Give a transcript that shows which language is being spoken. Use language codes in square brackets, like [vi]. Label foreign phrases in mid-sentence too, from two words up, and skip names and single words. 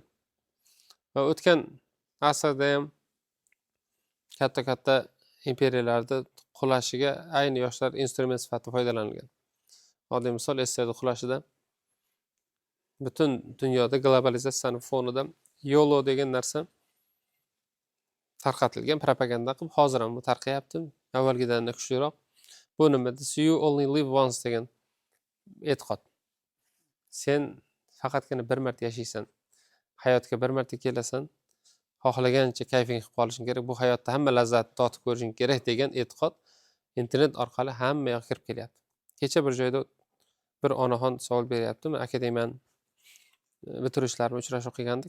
[uz] Va o'tgan asrda ham katta imperiyalarda qulashiga ayni yoshlar instrument sifatida foydalanilgan. Oddiy misol Rossiyada qulashida butun dunyoda globalizatsiyaning fonida YOLO degan narsa tarqatilgan, propaganda qilib, hozir ham bu tarqayapti. Avvalgidan kuchliroq. Bu nima desa, [en] you only live once [uz] degan e'tiqod. Sen faqatgina bir marta yashaysan. Hayotga bir marta kelasan. Xohlagancha kayfing qilib qolishing kerak. Bu hayotda hamma lazzatni totib ko'rishing kerak degan e'tiqod internet orqali hamma yoqqa kirib kelyapti. Kecha bir joyda Bir onaxon savol beryapti. Men akademiyani bitirishlarimda uchrashuv qilgandik.